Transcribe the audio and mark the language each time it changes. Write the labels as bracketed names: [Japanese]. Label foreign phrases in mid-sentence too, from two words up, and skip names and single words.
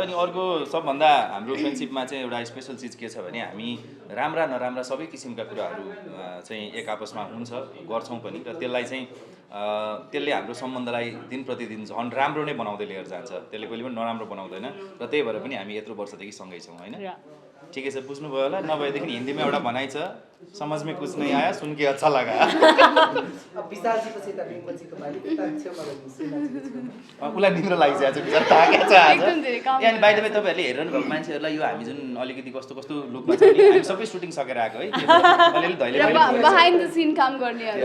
[Nepali] अनि अर्को सबभन्दा हाम्रो फ्रेन्डसिपमा चाहिँ एउटा स्पेसल चिज के छ भने हामी राम्रा नराम्रा सबै किसिमका कुराहरू चाहिँ एक आपसमा हुन्छ, गर्छौँ पनि, र त्यसलाई चाहिँ त्यसले हाम्रो सम्बन्धलाई दिन प्रतिदिन झन् राम्रो नै बनाउँदै लिएर जान्छ, त्यसले कहिले पनि नराम्रो बनाउँदैन। र त्यही भएर पनि हामी यत्रो वर्षदेखि सँगै छौँ होइन। ठिकै छ, बुझ्नुभयो होला। नभएदेखि हिन्दीमा एउटा भनाइ छ, [Hindi] समझमै कुछ नहीं आया सुन के अच्छा लगा। [Nepali] उसलाई निम्रो लागिसकेको छ बिचारा, थाकेको छ आज। अनि बाहिर तपाईँहरूले हेरिरहनु भएको मान्छेहरूलाई यो हामी जुन अलिकति कस्तो कस्तो लुकमा छ नि, हामी सबै सुटिङ सकेर आएको है, अलिअलि धैले [English] behind the scene [Nepali] काम गर्नेहरू